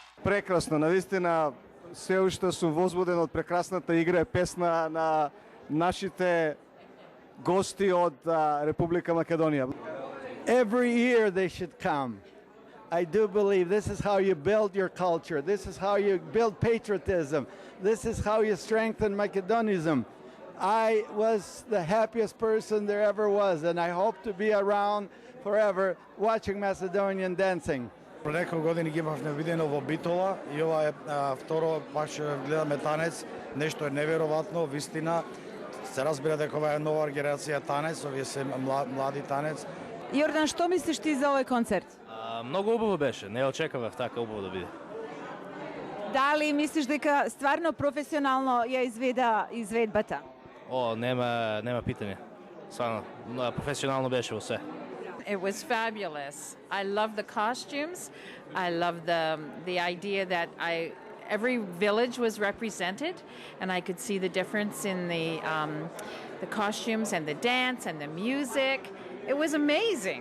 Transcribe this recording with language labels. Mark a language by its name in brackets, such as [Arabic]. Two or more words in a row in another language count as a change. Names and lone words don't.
[Macedonian] прекрасно, навистина се уште сум возбуден од прекрасната игра и песна на нашите гости од Република Македонија. [English] Every year they should come. I do believe this is how you build your culture. This is how you build patriotism. This is how you strengthen Macedonism. I was the happiest person there ever was, and I hope to be around forever watching Macedonian dancing. [Macedonian] Пред неколку години ги имавме видено во Битола и ова е второ пак ќе гледаме танец. Нешто е неверојатно, вистина. Се разбира дека ова е нова генерација танец, овие се млади танец. Јордан, што мислиш ти за овој концерт? Многу убаво беше, не очекував така убаво да биде. Дали мислиш дека стварно професионално ја изведа изведбата? Нема питање. Стварно, професионално беше во се. [English] It was fabulous. I love the costumes. I love the idea that every village was represented, and I could see the difference in the costumes and the dance and the music. It was amazing.